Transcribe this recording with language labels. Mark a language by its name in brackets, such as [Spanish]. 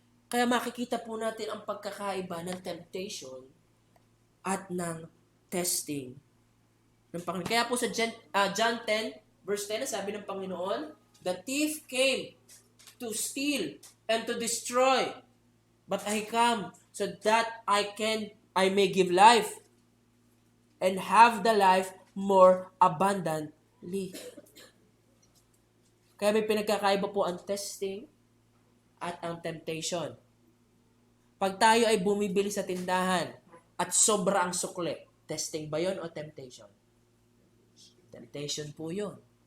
[Filipino] Kaya makikita po natin ang pagkakaiba ng temptation at ng testing ng Panginoon. Kaya po sa [English] John 10, verse 10, [Filipino] sabi ng Panginoon, [English] the thief came to steal and to destroy, but I come so that I may give life and have the life more abundantly. [Filipino] Kaya may pinagkakaiba po ang testing at ang temptation. Pag tayo ay bumibili sa tindahan at sobra ang sukli, testing ba yon o temptation? Temptation po yun.